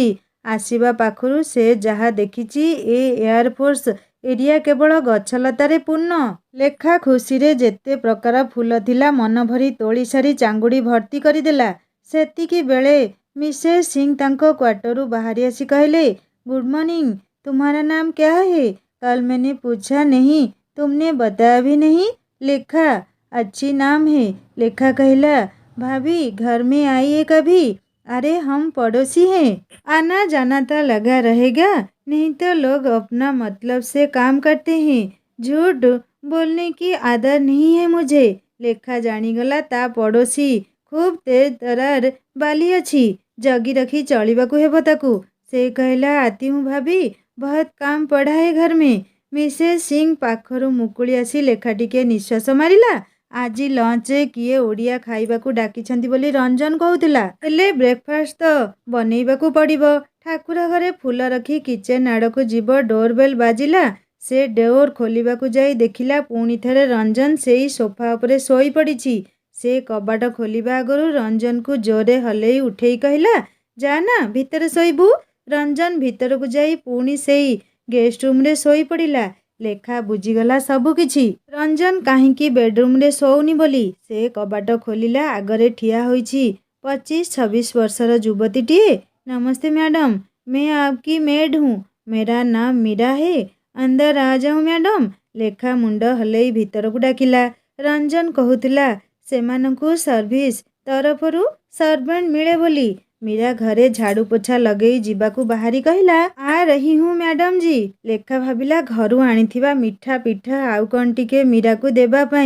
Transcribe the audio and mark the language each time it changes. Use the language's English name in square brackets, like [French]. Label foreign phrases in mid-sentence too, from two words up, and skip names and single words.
[Odia] ଆସିବା ପାଖରୁ ସେ ଯାହା ଦେଖିଛି ଏ ଏୟାରଫୋର୍ସ ଏରିଆ କେବଳ ଗଛଲତାରେ ପୂର୍ଣ୍ଣ। ଲେଖା ଖୁସିରେ ଯେତେ ପ୍ରକାର ଫୁଲ ଥିଲା ମନ ଭରି ତୋଳି ସାରି ଚାଙ୍ଗୁଡ଼ି ଭର୍ତ୍ତି କରିଦେଲା। ସେତିକି ବେଳେ ମିସେସ୍ ସିଂ ତାଙ୍କ କ୍ୱାର୍ଟରରୁ ବାହାରି ଆସି କହିଲେ, [English] good morning. [Hindi] तुम्हारा नाम क्या है? कल मैंने पूछा नहीं, तुमने बताया भी नहीं। लेखा, अच्छी नाम है। [Odia] ଲେଖା କହିଲା, [Hindi] भाभी घर में आई है कभी? अरे हम पड़ोसी हैं, आना जाना तो लगा रहेगा, नहीं तो लोग अपना मतलब से काम करते हैं। झूठ बोलने की आदत नहीं है मुझे। [Odia] ଲେଖା ଜାଣିଗଲା ତ ପଡ଼ୋଶୀ ଖୁବ୍ ତେଜ ତରାର ବାଲି ଅଛି, ଜଗି ରଖି ଚଳିବାକୁ ହେବ ତାକୁ। ସେ କହିଲା, [Hindi] आती हूँ भाभी, बहुत काम पड़ा है घर में। [Odia] ମିସେସ୍ ସିଂ ପାଖରୁ ମୁକୁଳି ଆସି ଲେଖା ଟିକେ ନିଶ୍ୱାସ ମାରିଲା। आଜି ଲଞ୍ଚରେ କିଏ ଓଡ଼ିଆ ଖାଇବାକୁ ଡାକିଛନ୍ତି ବୋଲି ରଞ୍ଜନ କହୁଥିଲା। ହେଲେ ବ୍ରେକଫାଷ୍ଟ ତ ବନେଇବାକୁ ପଡ଼ିବ। ଠାକୁର ଘରେ ଫୁଲ ରଖି କିଚେନ୍ ଆଡ଼କୁ ଯିବ। ଡୋରବେଲ୍ ବାଜିଲା। ସେ ଡୋର୍ ଖୋଲିବାକୁ ଯାଇ ଦେଖିଲା ପୁଣି ଥରେ ରଞ୍ଜନ ସେଇ ସୋଫା ଉପରେ ଶୋଇ ପଡ଼ିଛି। ସେ କବାଟ ଖୋଲିବା ଆଗରୁ ରଞ୍ଜନକୁ ଜୋରରେ ହଲେଇ ଉଠେଇ କହିଲା, ଯା ନା ଭିତରେ ଶୋଇବୁ। ରଞ୍ଜନ ଭିତରକୁ ଯାଇ ପୁଣି ସେଇ ଗେଷ୍ଟ ରୁମ୍ରେ ଶୋଇ ପଡ଼ିଲା। ଲେଖା ବୁଝିଗଲା ସବୁ କିଛି। ରଞ୍ଜନ କାହିଁକି ବେଡରୁମ୍ରେ ଶୋଉନି ବୋଲି। ସେ କବାଟ ଖୋଲିଲା। ଆଗରେ ଠିଆ ହୋଇଛି 25-26 ବର୍ଷର ଯୁବତୀଟିଏ। ନମସ୍ତେ ମ୍ୟାଡମ୍, [Hindi] मैं आपकी मेड हूँ। मेरा नाम मीरा है। अंदर आ जाऊँ [Odia] ମ୍ୟାଡମ୍? ଲେଖା ମୁଣ୍ଡ ହଲେଇ ଭିତରକୁ ଡାକିଲା। ରଞ୍ଜନ କହୁଥିଲା ସେମାନଙ୍କୁ ସର୍ଭିସ ତରଫରୁ ସର୍ଭେଣ୍ଟ ମିଳେ ବୋଲି। ମୀରା ଘରେ ଝାଡୁ ପୋଛା ଲଗେଇ ଯିବାକୁ ବାହାରି କହିଲା, [Hindi] आ रही हूँ मैडम जी। [Odia] ଲେଖା ଭାବିଲା ଘରୁ ଆଣିଥିବା ମିଠା ପିଠା ଆଉ କ'ଣ ଟିକେ ମୀରାକୁ ଦେବା ପାଇଁ।